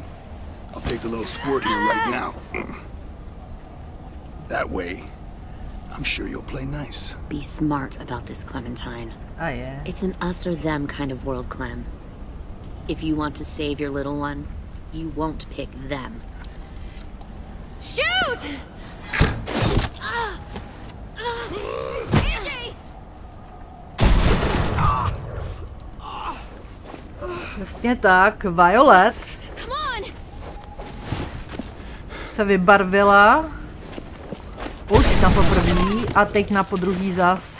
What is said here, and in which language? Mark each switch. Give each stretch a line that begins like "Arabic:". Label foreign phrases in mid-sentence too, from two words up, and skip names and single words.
English: I'll take the little squirt here right now. That way, I'm sure you'll play nice. Be smart about this, Clementine. Oh, yeah. It's an us or them kind of world, Clem. If you want to save your little one, you won't pick them. Shoot! AJ!
Czech: Přesně tak, Violet
English: Come on!
Czech: se vybarvila už na poprvý a teď na podruhý zas.